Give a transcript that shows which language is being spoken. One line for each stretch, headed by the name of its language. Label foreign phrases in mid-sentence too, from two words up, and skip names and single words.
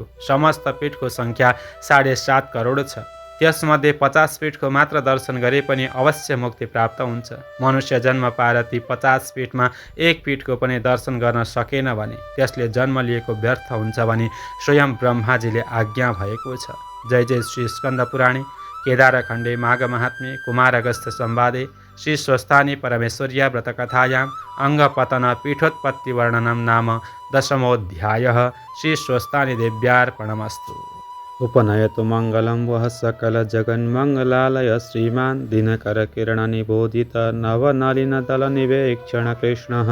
Nepali: समस्त पीठको सङ्ख्या 7.5 करोड छ। त्यसमध्ये 50 पीठको मात्र दर्शन गरे पनि अवश्य मुक्ति प्राप्त हुन्छ। मनुष्य जन्म पाएर ती 50 पीठमा एक पीठको पनि दर्शन गर्न सकेन भने त्यसले जन्म लिएको व्यर्थ हुन्छ भनी स्वयं ब्रह्माजीले आज्ञा भएको छ।
Sanskrit: जय जय श्री स्कन्द पुराणे केदारखण्डे माघ महात्म्ये कुमार अगस्त्य संवादे श्री स्वस्थानी परमेश्वर्या व्रतकथायाम् अङ्गपतन पीठोत्पत्ति वर्णनं नाम 10मोऽध्यायः। श्री स्वस्थानी देव्यार्पणमस्तु। उपनयतु मङ्गलं वः सकलजगन्मङ्गलालय श्रीमान् दिनकरकिरणनिबोधित नवनलिनदलनिवेक्षण कृष्णः।